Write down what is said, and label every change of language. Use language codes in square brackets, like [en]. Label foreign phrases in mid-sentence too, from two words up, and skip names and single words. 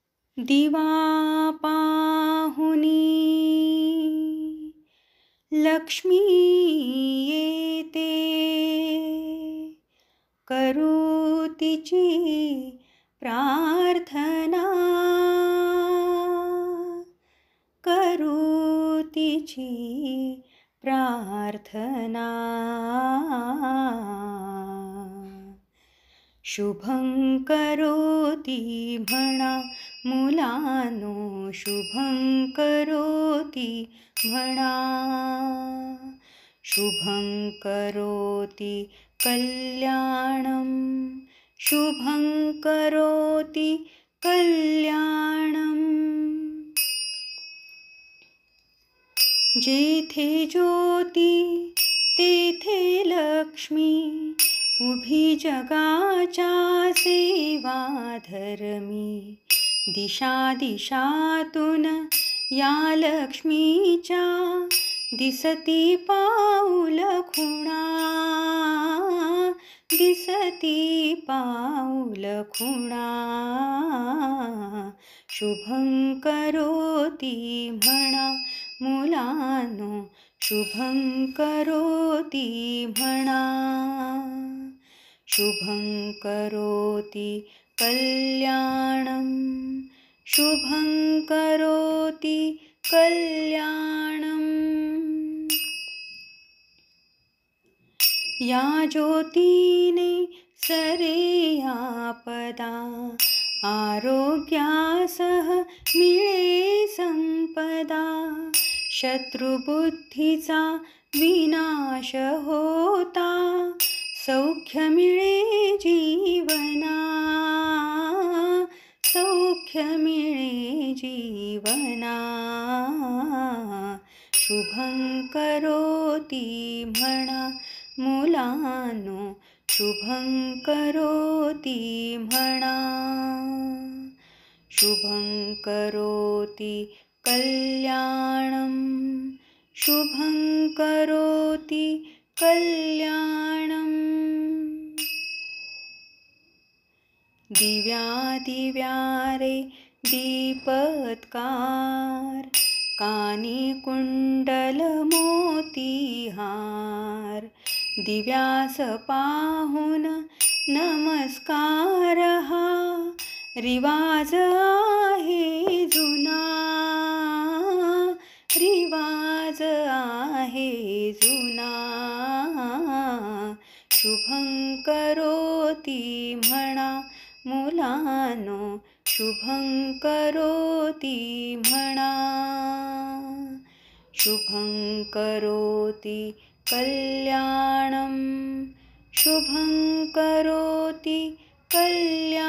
[mr] दिवा पाहुनी लक्ष्मी येते, करू तिची प्रार्थना, करू तिची प्रार्थना. [sa] शुभं करोति [mr] म्हणा मुलांनो, [sa] शुभं करोति [mr] म्हणा. [sa] शुभं करोति कल्याणं, शुभं करोति कल्याणं. [mr] जेथे ज्योती तेथे लक्ष्मी, उभी जगाच्या सेवा धर्मी. दिशा दिशातून या लक्ष्मीच्या, दिसती पाऊल खुणा, दिसती पाऊल खुणा. [sa] शुभं करोति [mr] म्हणा मुलांनो, [sa] शुभं करोति [mr] म्हणा. [sa] शुभं करोति कल्याणं, शुभं करोति कल्याणं. [mr] या ज्योतीने सरे आपदा, आरोग्यासह मिळे संपदा. शत्रुबुद्धीचा विनाश होता, सौख्य मिळे जीवना, सौख्य मिळे जीवना. [sa] शुभं करोति [mr] म्हणा मुलांनो, [sa] शुभं करोति [mr] म्हणा. [sa] शुभं करोति कल्याणं, शुभं करोति कल्याणं. [mr] दिव्या दिव्या रे दीपत्कार, कानी कुंडल मोतीहार. दिव्यास पाहून नमस्कार हा, रिवाज आहे जुना, रिवाज आहे जुना. [sa] शुभं करोति [mr] म्हणा मुलांनो, [sa] शुभं करोति [mr] म्हणा. [sa] शुभं करोति कल्याणं, शुभं करोति कल्याणं.